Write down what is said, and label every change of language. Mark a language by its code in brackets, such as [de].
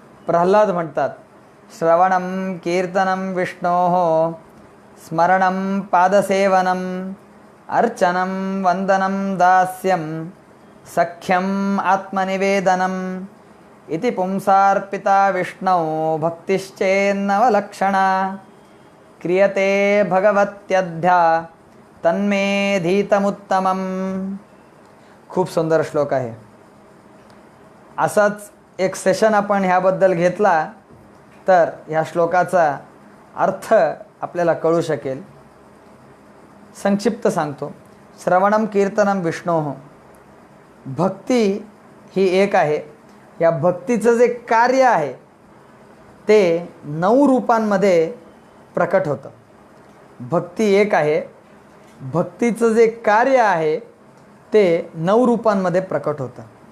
[mr] प्रल्हाद म्हणतात, [sa] श्रवणं कीर्तनं विष्णोः स्मरणं पादसेवनं अर्चनं वंदनं दास्यं सख्यम आत्मनिवेदनम् इति पुंसार्पिता विष्णौ भक्तिश्चेन्नवलक्षणा क्रियते भगवत्यध्या तन्मे धीतमुत्तमम्. [mr] खूप सुंदर श्लोक आहे. असाच एक सेशन आपण ह्याबद्दल घेतला तर ह्या श्लोकाचा अर्थ आपल्याला कळू शकेल. संक्षिप्त सांगतो. [sa] श्रवणम कीर्तनम विष्णोः. [mr] भक्ती ही एक आहे. या भक्तीचं जे कार्य आहे ते 9 रूपांमध्ये प्रकट होतं. भक्ती एक आहे. भक्तीचं जे कार्य आहे ते 9 रूपांमध्ये प्रकट होतं.